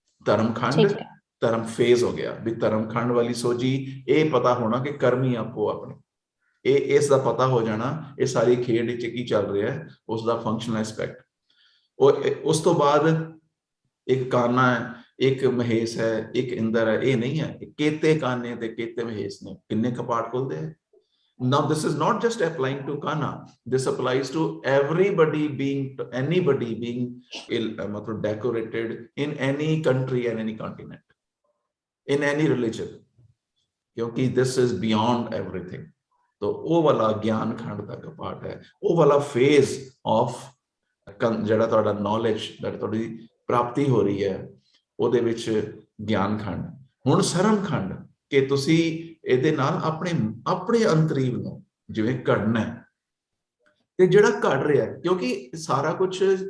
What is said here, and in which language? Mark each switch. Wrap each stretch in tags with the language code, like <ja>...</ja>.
<pa>ਧਰਮਖੰਡ, ਧਰਮ ਫੇਜ਼ ਹੋ ਗਿਆ ਵੀ ਧਰਮਖੰਡ ਵਾਲੀ ਸੋਝੀ, ਇਹ ਪਤਾ ਹੋਣਾ ਕਿ ਕਰਮੀ ਆਪੋ ਆਪਣੇ, ਇਹ ਇਸ ਦਾ ਪਤਾ ਹੋ ਜਾਣਾ ਇਹ ਸਾਰੀ ਖੇਡ ਵਿੱਚ ਕੀ ਚੱਲ ਰਿਹਾ ਹੈ, ਉਸ ਦਾ ਫੰਕਸ਼ਨਲ ਐਸਪੈਕਟ। ਉਸ ਤੋਂ ਬਾਅਦ ਇੱਕ ਕਾਨਾ ਹੈ, ਇੱਕ ਮਹੇਸ਼ ਹੈ, ਇੱਕ ਇੰਦਰ ਹੈ। ਇਹ ਨਹੀਂ ਹੈ ਕੇਤੇ ਕਾਨੇ ਤੇ ਕੇਤੇ ਮਹੇਸ਼ ਨੇ, ਕਿੰਨੇ ਕਪਾਟ ਖੁੱਲਦੇ ਹੈ।</pa> <en>Now this is not just applying to Kana, this applies to everybody anybody being decorated in any country and any continent, in any religion,</en> <hi>क्योंकि</hi> <en>this is beyond everything.</en> <hi>तो वो वाला ज्ञान खंड का कपाट है, वो वाला</hi> <en>phase of</en> <pa>ਜਿਹੜਾ ਤੁਹਾਡਾ knowledge, ਜਿਹੜੀ ਤੁਹਾਡੀ ਪ੍ਰਾਪਤੀ ਹੋ ਰਹੀ ਹੈ, ਉਹਦੇ ਵਿੱਚ ਗਿਆਨ ਖੰਡ। ਹੁਣ ਸਰਮ ਖੰਡ ਕਿ ਤੁਸੀਂ ਇਹਦੇ ਨਾਲ ਆਪਣੇ ਅੰਤਰੀਵ ਨੂੰ ਜਿਵੇਂ ਘੜਨਾ ਹੈ, ਤੇ ਜਿਹੜਾ ਘੜ ਰਿਹਾ, ਕਿਉਂਕਿ ਸਾਰਾ ਕੁਝ</pa>